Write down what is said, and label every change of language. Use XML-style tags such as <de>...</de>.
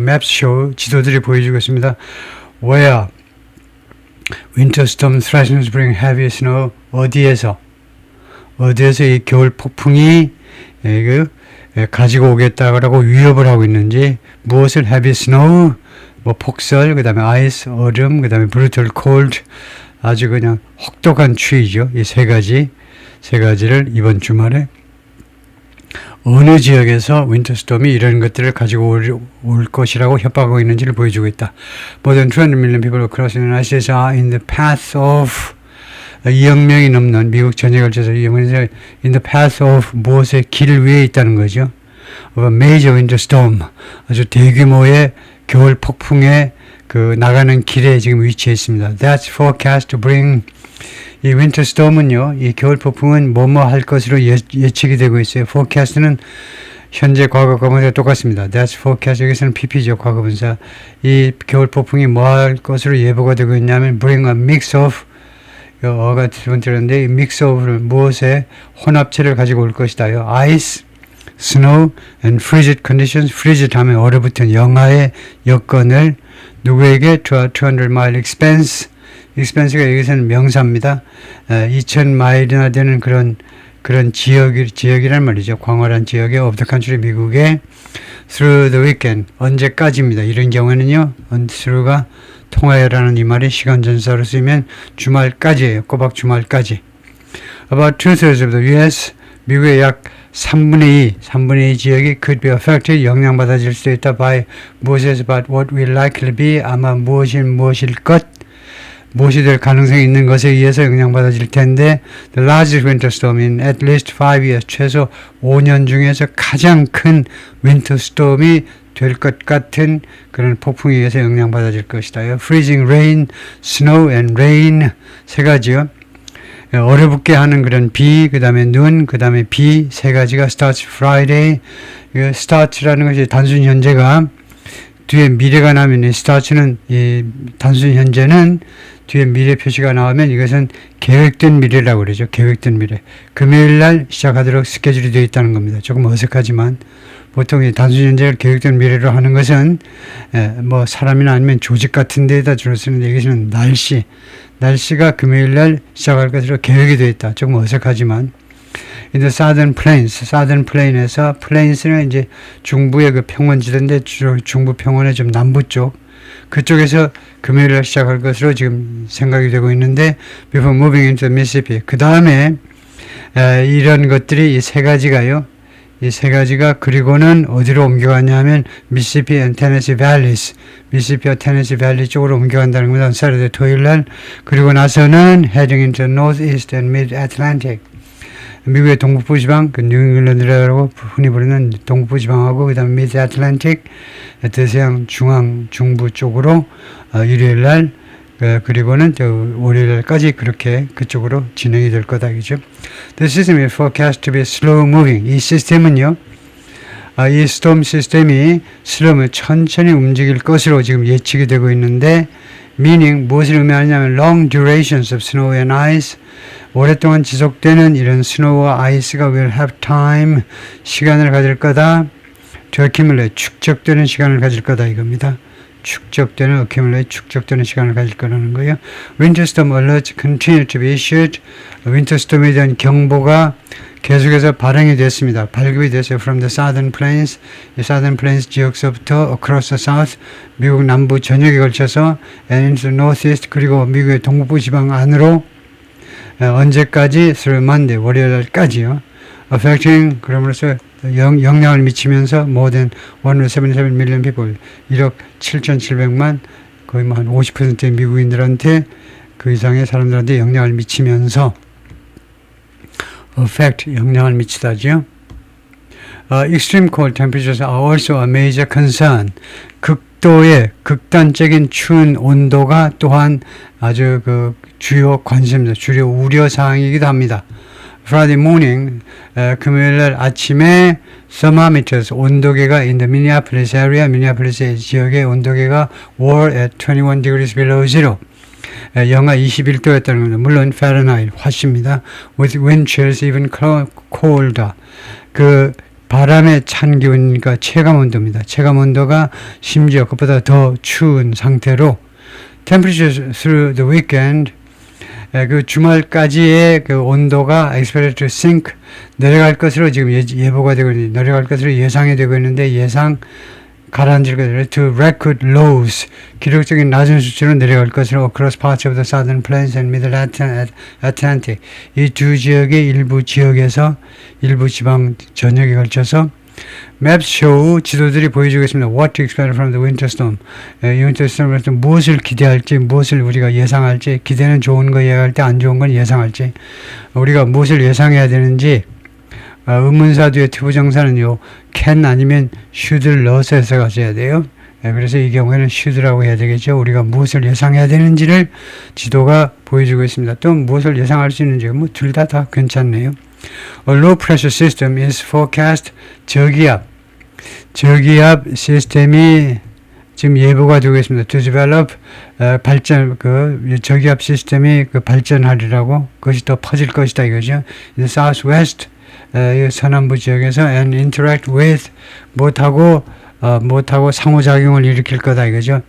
<ko>맵쇼 지도들이 보여주겠습니다.</ko> <en>Where winter storm threatens to bring heavy snow</en> <ko>어디에서 이 겨울 폭풍이 가지고 오겠다라고 위협을 하고 있는지 무엇을</ko> <en>heavy snow</en> <ko>뭐 폭설 그 다음에 ice 얼음 그 다음에</ko> <en>brutal cold</en> <ko>아주 그냥 혹독한 추위죠. 이 세 가지를 이번 주말에 어느 지역에서 윈터스톰이 이런 것들을 가지고 올 것이라고 협박하고 있는지를 보여주고 있다.</ko> <en>More than 200 million people across the United States are in the path of</en> <ko>2억 명이 넘는 미국 전역을 걸쳐서 2억 명이</ko> <en>in the path of</en> <ko>무엇의 길 위에 있다는 거죠.</ko> <en>Of a major winter storm</en> <ko>아주 대규모의 겨울 폭풍에 그 나가는 길에 지금 위치해 있습니다.</ko> <en>That's forecast to bring</en> <ko>이</ko> <en>winter storm</en> <ko>은요, 이 겨울 폭풍은 뭐뭐 할 것으로 예측이 되고 있어요. forecast는 현재 과거 분사 똑같습니다.</ko> <en>That's forecast</en> <ko>여기서는 PP죠 과거분사. 이 겨울 폭풍이 뭐 할 것으로 예보가 되고 있냐면</ko> <en>bring a mix of</en> <ko>어가 두 번째인데 이</ko> <en>mix of</en> <ko>를 무엇의 혼합체를 가지고 올 것이다요.</ko> <en>ice, snow and frigid conditions.</en> <ko>frigid 하면 얼어붙은 영하의 여건을 누구에게</ko> <en>200 mile expense</en> <ko>가 여기서는 명사입니다. 2000마일이나 되는 그런 지역이란 말이죠. 광활한 지역의</ko> <en>of the country</en> <ko>미국의</ko> <en>through the weekend</en> <ko>언제까지입니다. 이런 경우에는요. through가 통하여라는 이 말이 시간 전사로 쓰이면 주말까지예요. 꼬박 주말까지.</ko> <en>About 2/3 of the US</en> <ko>미국의 약 3분의 2 지역이</ko> <en>could be affected</en> <ko>영향받아질 수도 있다 by 무엇에서</ko> <en>about what will likely be</en> <ko>아마 무엇일 것 무엇이 될 가능성이 있는 것에 의해서 영향받아질 텐데</ko> <en>the largest winter storm in at least 5 years</en> <ko>최소 5년 중에서 가장 큰 winter storm이 될 것 같은 그런 폭풍에 의해서 영향받아질 것이다.</ko> <en>freezing rain, snow and rain</en> <ko>세 가지요. 얼어붙게 하는 그런 비, 그 다음에 눈, 그 다음에 비 세 가지가</ko> <en>starts Friday.</en> <ko>start라는 것이 단순 현재가 뒤에 미래가 나면 이 start는 이 단순 현재는 뒤에 미래 표시가 나오면 이것은 계획된 미래라고 그러죠. 계획된 미래. 금요일 날 시작하도록 스케줄이 되어 있다는 겁니다. 조금 어색하지만 보통 이 단순 현재를 계획된 미래로 하는 것은 뭐 사람이나 아니면 조직 같은 데에다 주로 쓰는데 여기서는 날씨가 금요일 날 시작할 것으로 계획이 되어 있다. 조금 어색하지만</ko> <en>in the southern plain</en> <ko>에서 plains는 이제 중부의 그 평원지대인데 중부 평원의 좀 남부 쪽 그쪽에서 금요일 날 시작할 것으로 지금 생각이 되고 있는데</ko> <en>before moving into the Mississippi</en> <ko>그 다음에 이런 것들이 이 세 가지가요. 이 세 가지가 그리고는 어디로 옮겨가냐면 미시시피</ko> <en>and Tennessee Valleys</en> <ko>미시시피와 테네시 밸리 쪽으로 옮겨간다는 겁니다. 토요일 날 그리고 나서는</ko> <en>heading into Northeast and Mid-Atlantic</en> <ko>미국의 동북부 지방, 그 뉴잉글랜드라고 흔히 부르는 동북부 지방하고 그다음에 미드 애틀랜틱, 대서양 중앙 중부 쪽으로 일요일 날 그리고는 월요일까지 그렇게 그쪽으로 진행이 될 거다 그죠?</ko> <en>The system is forecast to be slow moving.</en> <ko>이 시스템은요. 이 스톰 시스템이 슬럼을 천천히 움직일 것으로 지금 예측이 되고 있는데 meaning 무엇을 의미하냐면</ko> <en>long durations of snow and ice</en> <ko>오랫동안 지속되는 이런 스노우와 아이스가</ko> <en>will have time</en> <ko>시간을 가질 거다</ko> <en>to accumulate</en> <ko>축적되는 시간을 가질 거다 이겁니다. 축적되는 accumulate 축적되는 시간을 가질 거라는 거예요.</ko> <en>Winter storm alerts continue to be issued.</en> <ko>윈터스톰에 대한 경보가 계속해서 발행이 됐습니다. 발급이 됐어요.</ko> <en>From the southern plains, 이 southern plains</en> <ko>지역서부터</ko> <en>across the south,</en> <ko>미국 남부 전역에 걸쳐서</ko> <en>and into the northeast,</en> <ko>그리고 미국의 동북부 지방 안으로 언제까지?</ko> <en>through Monday,</en> <ko>월요일까지요.</ko> <en>affecting,</en> <ko>그럼으로써 영향을 미치면서</ko> <en>more than 177 million people,</en> <ko>1억 7,700만, 거의 뭐 한 50%의 미국인들한테 그 이상의 사람들한테 영향을 미치면서 affect, 영향을 미치다죠.</ko> <en>Extreme cold temperatures are also a major concern.</en> <ko>극도의 극단적인 추운 온도가 또한 아주 그 주요 관심사, 주요 우려 사항이기도 합니다.</ko> <en>Friday morning,</en> <ko>금요일날 아침에</ko> <en>thermometers,</en> <ko>온도계가</ko> <en>in the Minneapolis area,</en> <ko>미니애폴리스 지역의 온도계가</ko> <en>were at 21 degrees below zero.</en> <ko>영하 21도였다는 겁니다. 물론 Fahrenheit, 화씨입니다.</ko> <en>With wind chills even colder.</en> <ko>그 바람의 찬 기온이니까 체감 온도입니다. 체감 온도가 심지어 그보다 더 추운 상태로</ko> <en>temperatures through the weekend</en> <ko>그 주말까지의 그 온도가</ko> <en>expected to sink</en> <ko>내려갈 것으로 지금 예보가 되고 있는데 내려갈 것으로 예상이 되고 있는데 예상 가라앉을 것으로</ko> <en>to record lows</en> <ko>기록적인 낮은 수치로 내려갈 것으로</ko> <en>across parts of the southern plains and middle Atlantic</en> <ko>이 두 지역의 일부 지역에서 일부 지방 전역에 걸쳐서</ko> <en>Maps show</en> <ko>지도들이 보여주고 있습니다.</ko> <en>What to expect from the winter storm.</en> <ko>이 winter storm에서 무엇을 기대할지, 무엇을 우리가 예상할지, 기대는 좋은 거 예상할 때 안 좋은 건 예상할지, 우리가 무엇을 예상해야 되는지. 의문사 뒤에 투부정사는요, can 아니면 should를 넣어서 해석하셔야 돼요. 그래서 이 경우에는 should라고 해야 되겠죠. 우리가 무엇을 예상해야 되는지를 지도가 보여주고 있습니다. 또 무엇을 예상할 수 있는지, 뭐 둘 다 괜찮네요.</ko> <en>A low pressure system is forecast.</en> <ko>저기압 시스템이 지금 예보가 되고 있습니다.</ko> <en>To develop</en> <ko>발전 저기압 시스템이 발전하리라고 그것이 더 퍼질 것이다 이거죠.</ko> <en>In the southwest</en> <ko>서남부 지역에서</ko> <en>and interact with</en> <ko>못하고 상호작용을 일으킬 거다 이거죠.</ko>